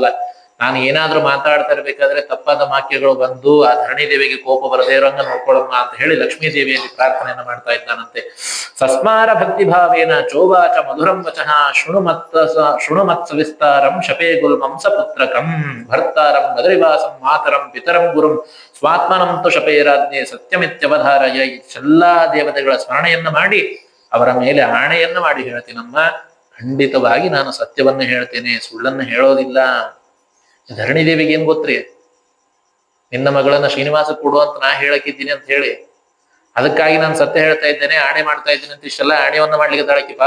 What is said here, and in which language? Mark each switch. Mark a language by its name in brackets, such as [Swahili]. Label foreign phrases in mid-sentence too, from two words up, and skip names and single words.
[Kannada] ನಾನು ಏನಾದ್ರೂ ಮಾತಾಡ್ತಾ ಇರ್ಬೇಕಾದ್ರೆ ತಪ್ಪಾದ ವಾಕ್ಯಗಳು ಬಂದು ಆ ಧರಣಿ ದೇವಿಗೆ ಕೋಪ ಬರದೇ ಇರೋಂಗ ನೋಡ್ಕೊಳಮ್ಮ ಅಂತ ಹೇಳಿ ಲಕ್ಷ್ಮೀ ದೇವಿಯಲ್ಲಿ ಪ್ರಾರ್ಥನೆಯನ್ನ ಮಾಡ್ತಾ ಇದ್ದಾನಂತೆ. [Sanskrit] ಸಸ್ಮಾರ ಭಕ್ತಿ ಭಾವೇನ ಚೋವಾಚ ಮಧುರಂ ವಚಃ ಶೃಣುಮತ್ ಸವಿಸ್ತಾರಂ ಶಪೇ ಗುಲ್ಮಂ ಸಪುತ್ರಕಂ ಭರ್ತಾರಂ ಬದರಿವಾಸಂ ಮಾತರಂ ಪಿತರಂ ಗುರುಂ ಸ್ವಾತ್ಮನಂ ತು ಶಪೇರಾಜ್ಞೆ ಸತ್ಯಮಿತ್ಯವಧಾರಯ. [Kannada] ಎಲ್ಲಾ ದೇವತೆಗಳ ಸ್ಮರಣೆಯನ್ನ ಮಾಡಿ ಅವರ ಮೇಲೆ ಆಣೆಯನ್ನ ಮಾಡಿ ಹೇಳ್ತೀನಮ್ಮ, ಖಂಡಿತವಾಗಿ ನಾನು ಸತ್ಯವನ್ನ ಹೇಳ್ತೇನೆ, ಸುಳ್ಳನ್ನು ಹೇಳೋದಿಲ್ಲ. ಧರಣಿ ದೇವಿಗೆ ಏನ್ ಗೊತ್ತ್ರಿ, ನಿನ್ನ ಮಗಳನ್ನ ಶ್ರೀನಿವಾಸ ಕೊಡು ಅಂತ ನಾ ಹೇಳಕ್ಕಿದ್ದೀನಿ ಅಂತ ಹೇಳಿ, ಅದಕ್ಕಾಗಿ ನಾನು ಸತ್ಯ ಹೇಳ್ತಾ ಇದ್ದೇನೆ, ಆಣೆ ಮಾಡ್ತಾ ಇದ್ದೀನಿ ಅಂತ ಇಷ್ಟೆಲ್ಲ ಆಣೆಯನ್ನ ಮಾಡ್ಲಿಕ್ಕೆ ತಾಳಕಿ ಪಾಪ.